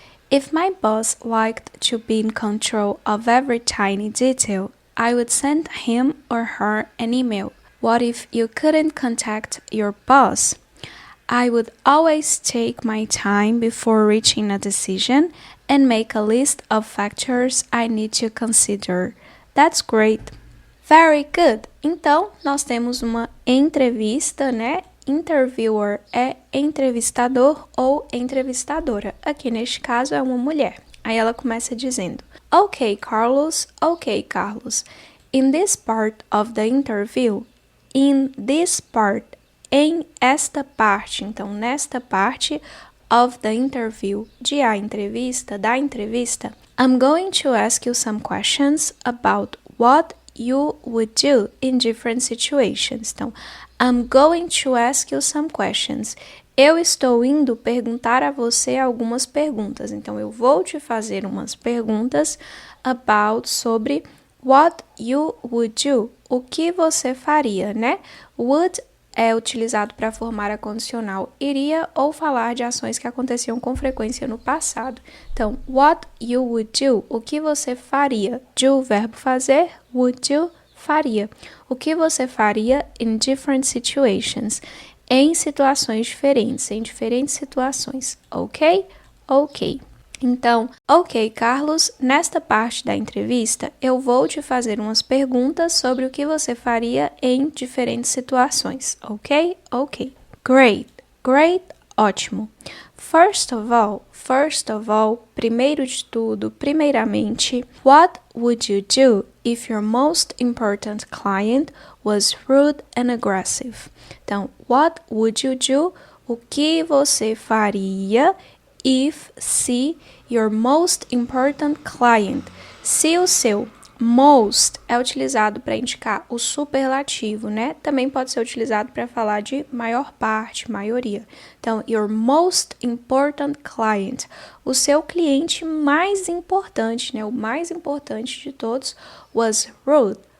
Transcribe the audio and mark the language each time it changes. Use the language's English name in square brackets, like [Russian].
[English] If my boss liked to be in control of every tiny detail, I would send him or her an email. What if you couldn't contact your boss? I would always take my time before reaching a decision and make a list of factors I need to consider. That's great. Very good. [Portuguese] Então, nós temos uma entrevista, né? Interviewer é entrevistador ou entrevistadora. Aqui neste caso é uma mulher. Aí ela começa dizendo: [English] Okay, Carlos. Okay, Carlos. In this part of the interview, in this part, [Portuguese] em esta parte, então nesta parte [English] of the interview, [Portuguese] de a entrevista, da entrevista, [English] I'm going to ask you some questions about what you would do in different situations. [Portuguese] Então, [English] I'm going to ask you some questions. [Portuguese] Eu estou indo perguntar a você algumas perguntas. Então, eu vou te fazer umas perguntas sobre [English] what you would do. [Portuguese] O que você faria, né? Would é utilizado para formar a condicional iria ou falar de ações que aconteciam com frequência no passado. Então, [English] what you would do, [Portuguese] o que você faria? Do, verbo fazer, [English] would you, [Portuguese] faria. O que você faria [English] in different situations? [Portuguese] Em situações diferentes, em diferentes situações, ok? Ok. Então, ok, Carlos, nesta parte da entrevista, eu vou te fazer umas perguntas sobre o que você faria em diferentes situações, ok? [English] Ok. Great, great, [Portuguese] ótimo. [English] First of all, [Portuguese] primeiro de tudo, primeiramente, [English] what would you do if your most important client was rude and aggressive? [Portuguese] Então, [English] what would you do? [Portuguese] O que você faria [English] if, [Portuguese] se, [English] your most important client. [Portuguese] Se o seu most é utilizado para indicar o superlativo, né? Também pode ser utilizado para falar de maior parte, maioria. Então, [English] your most important client. [Portuguese] O seu cliente mais importante, né? O mais importante de todos [English] was rude.